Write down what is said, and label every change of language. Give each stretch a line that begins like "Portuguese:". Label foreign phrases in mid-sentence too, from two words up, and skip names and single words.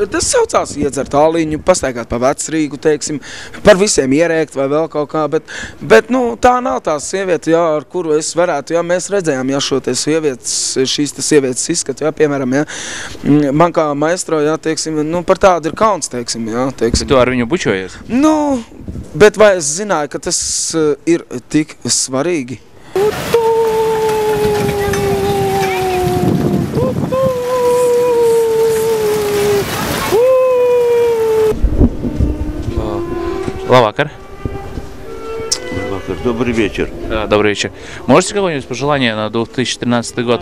Latvian: Tas saucās iedzert tāliņu, pastaigāt pa Vecrīgu, teiksim, par visiem ierēkt vai vēl kaut kā, bet nu, tā nav tā sieviete, jā, ar kuru es varētu, jā, mēs redzējām, jā, šo te šīs sievietes izskatu, jā, piemēram, jā, man kā maestro, jā, teiksim, nu, par tādu ir kauns, teiksim, jā, teiksim. Bet tu ar viņu bučojies? Nu, bet vai es zināju, ka tas ir tik svarīgi? Лавакар.
Russian: Добрый вечер. Добрый вечер. Можете какое-нибудь пожелание на 2013 год?